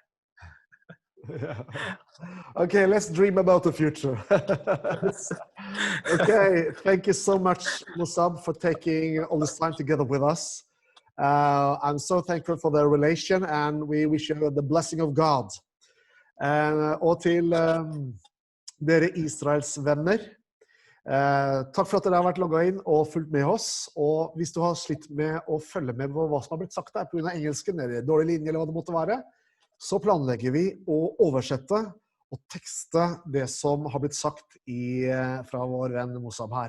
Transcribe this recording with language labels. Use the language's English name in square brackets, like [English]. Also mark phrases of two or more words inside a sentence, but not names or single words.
[English] Yeah. Okay, let's dream about the future. Okay, thank you so much, Musab, for taking all this time together with us. I'm so thankful for the relation, and we wish you the blessing of God. [Norwegian] Og til dere Israels venner, takk for at dere har vært logget inn og fulgt med oss. Og hvis du har slitt med å følge med på hva som har blitt sagt der på grunn av engelsken, eller dårlig linje, eller hva det måtte være, så planlegger vi å oversette og tekste det som har blitt sagt fra vår venn Musab her.